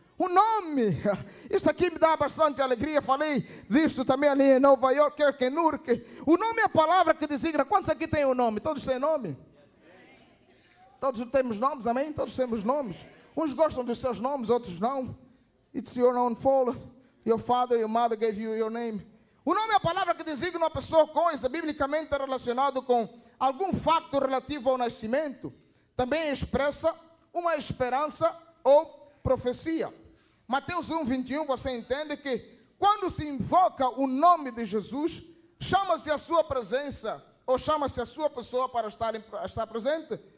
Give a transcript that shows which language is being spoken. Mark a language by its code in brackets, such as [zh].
[pt] O nome, isso aqui me dá bastante alegria. Falei disso também ali em Nova York, Kirkenurk. O nome é a palavra que designa. Quantos aqui têm o nome? Todos têm nome? Todos temos nomes, amém? Todos temos nomes. Uns gostam dos seus nomes, outros não. [en] It's your own fault. Your father, your mother gave you your name. [pt] O nome é a palavra que designa uma pessoa ou coisa, biblicamente relacionado com algum facto relativo ao nascimento. Também expressa uma esperança ou profecia. Mateus 1:21, você entende que quando se invoca o nome de Jesus, chama-se a sua presença, ou chama-se a sua pessoa para estar presente.